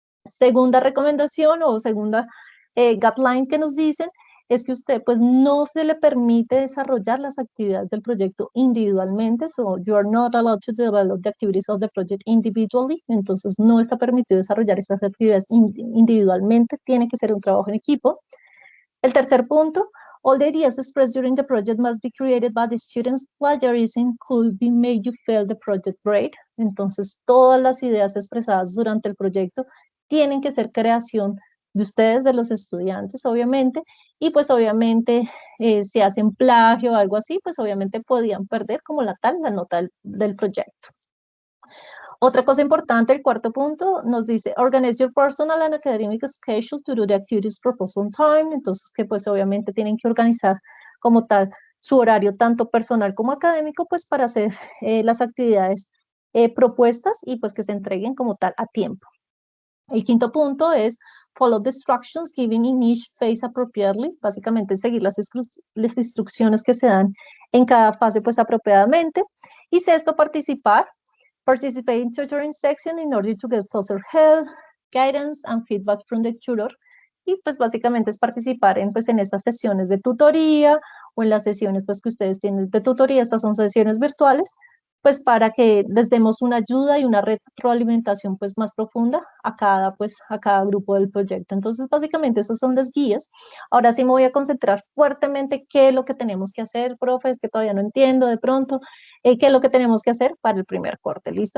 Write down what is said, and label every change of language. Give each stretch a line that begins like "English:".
Spanish: Segunda recomendación o segunda guideline que nos dicen es que usted pues no se le permite desarrollar las actividades del proyecto individualmente, so you are not allowed to develop the activities of the project individually, entonces no está permitido desarrollar esas actividades individualmente, tiene que ser un trabajo en equipo.
English: El tercer punto, all the ideas expressed during the project must be created by the students. Plagiarism could be made you fail the project grade.
Spanish: Entonces, todas las ideas expresadas durante el proyecto tienen que ser creación de ustedes, de los estudiantes, obviamente, y pues obviamente si hacen plagio o algo así, pues obviamente podían perder como la nota del proyecto.
English: Otra cosa importante, el cuarto punto, nos dice, organize your personal and academic schedule to do the activities proposed on time.
Spanish: Entonces, que pues obviamente tienen que organizar como tal su horario tanto personal como académico, pues para hacer las actividades propuestas y pues que se entreguen como tal a tiempo. El quinto punto es follow the instructions given in each phase appropriately, básicamente seguir las instrucciones que se dan en cada fase pues apropiadamente.
English: Y sexto, participate in tutoring section in order to get closer help, guidance and feedback from the tutor.
Spanish: Y pues básicamente es participar en estas sesiones de tutoría o en las sesiones pues que ustedes tienen de tutoría. Estas son sesiones virtuales, pues para que les demos una ayuda y una retroalimentación pues más profunda a cada grupo del proyecto. Entonces básicamente esas son las guías. Ahora sí me voy a concentrar fuertemente qué es lo que tenemos que hacer, profe, es que todavía no entiendo de pronto, qué es lo que tenemos que hacer para el primer corte, ¿listo?